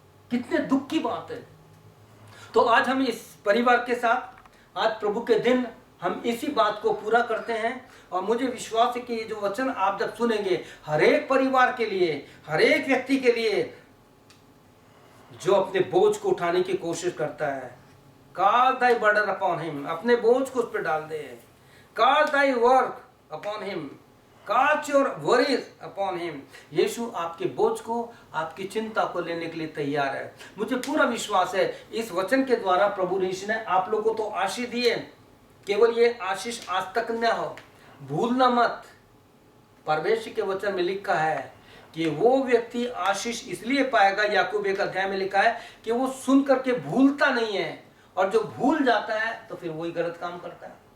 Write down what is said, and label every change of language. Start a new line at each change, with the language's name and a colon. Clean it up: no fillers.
Hindi: कितने दुख की बात है। तो आज हम इस परिवार के साथ, आज प्रभु के दिन हम इसी बात को पूरा करते हैं। और मुझे विश्वास है कि ये जो वचन आप जब सुनेंगे, हर एक परिवार के लिए, हर एक व्यक्ति के लिए जो अपने बोझ को उठाने की कोशिश करता है,
English: cast thy burden upon him,
Hindi: अपने बोझ को उस पर डाल दे।
English: cast thy work upon him, cast your worries upon him।
Hindi: यीशु आपके बोझ को, आपकी चिंता को लेने के लिए तैयार है। मुझे पूरा विश्वास है इस वचन के द्वारा प्रभु यीशु ने आप लोगों को आशीष दी है। केवल ये आशीष आज तक न हो, भूलना मत। परमेश्वर के वचन में लिखा है कि वो व्यक्ति आशीष इसलिए पाएगा, याकूब 1 अध्याय में लिखा है कि वो सुन करके भूलता नहीं है, और जो भूल जाता है तो फिर वही गलत काम करता है।